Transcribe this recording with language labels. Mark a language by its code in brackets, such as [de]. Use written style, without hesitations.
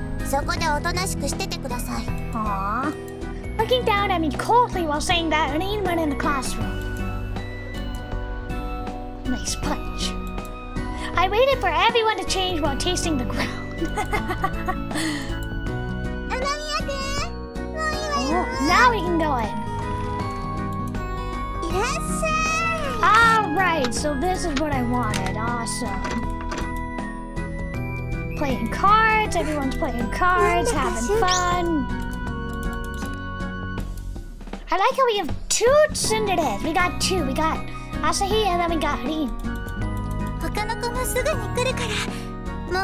[ja] そこでおとなしくしててください。 Aww. [en] Looking down at me coldly while saying that Dean went in the classroom. Nice punch. I waited for everyone to change while tasting the ground. [ja] 雨宮くんもういいわ Oh, よ。 [en] now we can go in. [ja] いらっしゃい。 [en] Alright, so this is what I wanted. Awesome. Playing cards, everyone's playing cards, having fun. I like how we have two tsunderes. We got two. We got Asahi and then we got Rin. [ja] 他の子もすぐに来るから。